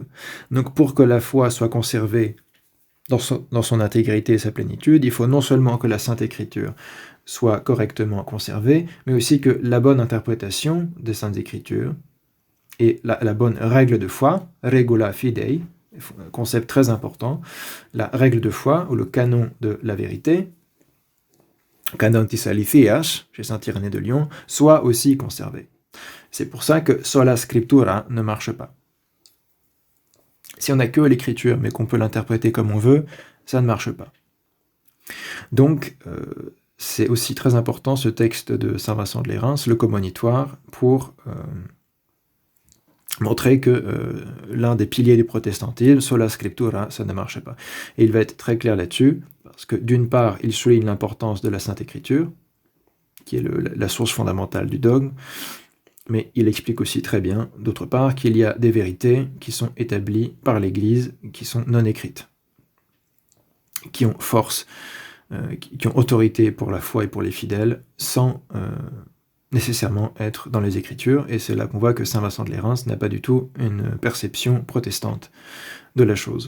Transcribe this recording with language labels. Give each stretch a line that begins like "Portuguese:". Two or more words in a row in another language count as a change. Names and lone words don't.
French: Donc pour que la foi soit conservée dans son intégrité et sa plénitude, il faut non seulement que la Sainte Écriture soit correctement conservée, mais aussi que la bonne interprétation des Saintes Écritures et la bonne règle de foi,
Latin: regula fidei,
French: concept très important, la règle de foi, ou le canon de la vérité,
Greek: κανών της αληθείας,
French: chez saint Irénée de Lyon, soit aussi conservé. C'est pour ça que
Latin: sola scriptura
French: ne marche pas. Si on n'a que l'écriture, mais qu'on peut l'interpréter comme on veut, ça ne marche pas. Donc, c'est aussi très important ce texte de Saint Vincent de Lérins, le commonitoire, pour montrer que l'un des piliers du protestantisme,
Latin: sola scriptura,
French: ça ne marche pas. Et il va être très clair là-dessus, parce que d'une part, il souligne l'importance de la Sainte Écriture, qui est la source fondamentale du dogme, mais il explique aussi très bien, d'autre part, qu'il y a des vérités qui sont établies par l'Église, qui sont non écrites, qui ont force, qui ont autorité pour la foi et pour les fidèles, sans nécessairement être dans les Écritures, et c'est là qu'on voit que Saint Vincent de Lérins n'a pas du tout une perception protestante de la chose.